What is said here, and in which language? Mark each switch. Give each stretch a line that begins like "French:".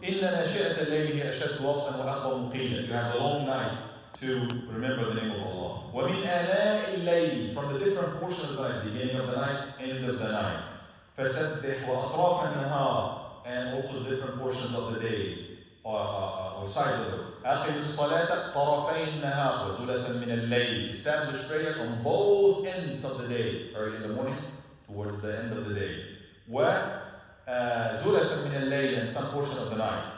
Arabic: إِنَّ نَاشِئَةَ اللَّيْلِ هِيَ أَشَدُّ وَطْئًا وَأَقْوَمُ قِيلًا.
English: You have the long night to remember the name of Allah.
Arabic: وَمِنْ آنَاءِ اللَّيْلِ.
English: From the different portions of the night, beginning of the night, end of the night.
Arabic: فَسَبِّحْ وَأَطْرَافَ النَّهَارِ.
English: And also different portions of the day. or sides of it.
Arabic: أقم الصلاة طرفي النهار وزلفا من الليل.
English: Establish prayer on both ends of the day, early in the morning towards the end of the day.
Arabic: وزلفا من الليل,
English: and some portion of the night.